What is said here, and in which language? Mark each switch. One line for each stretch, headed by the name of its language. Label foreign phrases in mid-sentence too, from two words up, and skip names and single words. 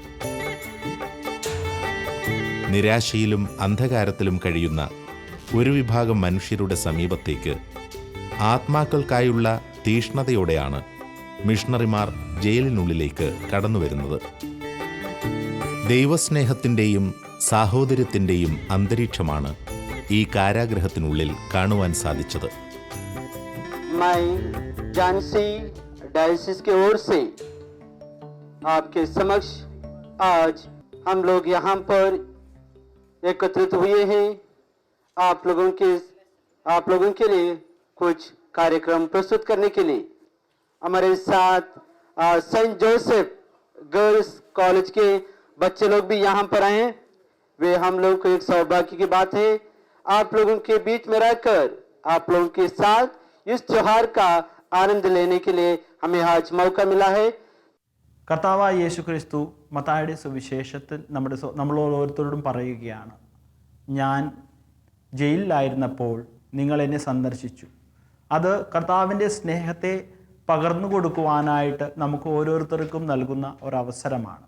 Malayalam: നിരാശയിലും അന്ധകാരത്തിലും കഴിയുന്ന ഒരു വിഭാഗം മനുഷ്യരുടെ സമീപത്തേക്ക് ആത്മാക്കൾക്കായുള്ള തീഷ്ണതയോടെയാണ് മിഷണറിമാർ ജയിലിനുള്ളിലേക്ക് കടന്നുവരുന്നത്. ദൈവസ്നേഹത്തിൻ്റെയും സാഹോദര്യത്തിൻ്റെയും അന്തരീക്ഷമാണ് ഈ കാരാഗ്രഹത്തിനുള്ളിൽ കാണുവാൻ സാധിച്ചത്.
Hindi: मैं झांसी डायसिस की ओर से आपके समक्ष आज हम लोग यहाँ पर एकत्रित हुए हैं आप लोगों के लिए कुछ कार्यक्रम प्रस्तुत करने के लिए। हमारे साथ सेंट जोसेफ गर्ल्स कॉलेज के बच्चे लोग भी यहाँ पर आए हैं। वे हम लोग को एक सौभाग्य की बात है, आप लोगों के बीच में रहकर आप लोगों के साथ इस त्योहार का आनंद लेने के लिए हमें आज मौका मिला है.
Malayalam: കർത്താവായ യേശു ക്രിസ്തു മത്തായിയുടെ സുവിശേഷത്തിൽ നമ്മൾ ഓരോരുത്തരോടും പറയുകയാണ്, ഞാൻ ജയിലിലായിരുന്നപ്പോൾ നിങ്ങൾ എന്നെ സന്ദർശിച്ചു. അത് കർത്താവിൻ്റെ സ്നേഹത്തെ പകർന്നു കൊടുക്കുവാനായിട്ട് നമുക്ക് ഓരോരുത്തർക്കും നൽകുന്ന ഒരവസരമാണ്.